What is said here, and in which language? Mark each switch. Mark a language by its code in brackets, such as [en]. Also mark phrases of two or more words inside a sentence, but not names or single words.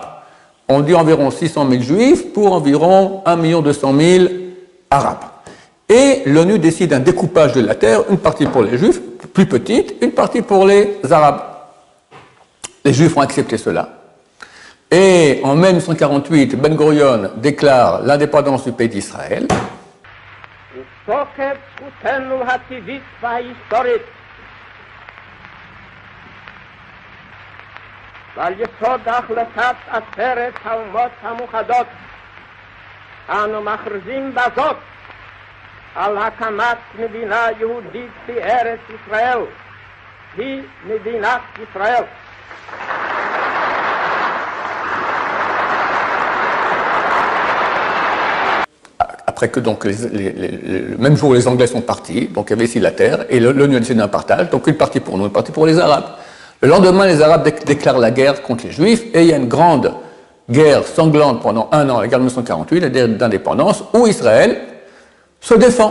[fr] On dit environ 600 000 juifs pour environ 1 200 000 arabes. Et l'ONU décide un découpage de la terre, une partie pour les juifs, plus petite, une partie pour les arabes. Les juifs ont accepté cela. Et en mai 1948, Ben Gurion déclare l'indépendance du pays d'Israël. [he] ועל יסוד החלטת עצרת האומות המאוחדות אנו מכריזים בזאת על הקמת מדינה יהודית בארץ ישראל, היא מדינת ישראל. [fr] Après que donc le même jour les Anglais sont partis, donc il y avait ici la terre, et l'ONU a décidé d'un partage, donc une partie pour nous, une partie pour les Arabes. Le lendemain, les Arabes déclarent la guerre contre les Juifs, et il y a une grande guerre sanglante pendant un an, la guerre de 1948, la guerre d'indépendance, où Israël se défend.